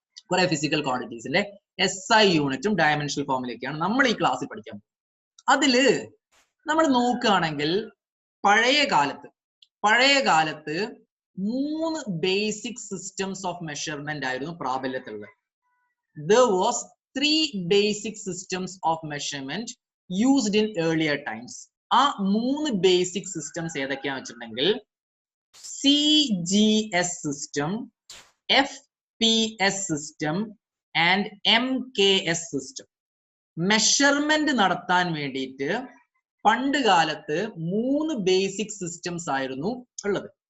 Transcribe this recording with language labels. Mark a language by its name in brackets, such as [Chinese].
[Malayalam] കുറെ physical ക്വാണ്ടിറ്റീസിന്റെ SI യൂണിറ്റും dimensional ഫോമിലൊക്കെയാണ് നമ്മൾ ഈ ക്ലാസ്സിൽ പഠിക്കാൻ പോകുന്നത്. അതില് നമ്മൾ നോക്കുകയാണെങ്കിൽ പഴയ കാലത്ത് 3 ബേസിക് സിസ്റ്റംസ് ഓഫ് മെഷർമെന്റ് ആയിരുന്നു പ്രാബല്യത്തിലുള്ളത്. [English] There was 3 basic systems of measurement used in earlier times. [Malayalam] ആ 3 ബേസിക് സിസ്റ്റംസ് ഏതൊക്കെയാന്ന് വെച്ചിട്ടുണ്ടെങ്കിൽ CGS system, FPS system and MKS system. Measurement നടത്താൻ വേണ്ടിയിട്ട് പണ്ട് കാലത്ത് 3 ബേസിക് സിസ്റ്റംസ് ആയിരുന്നു ഉള്ളത്.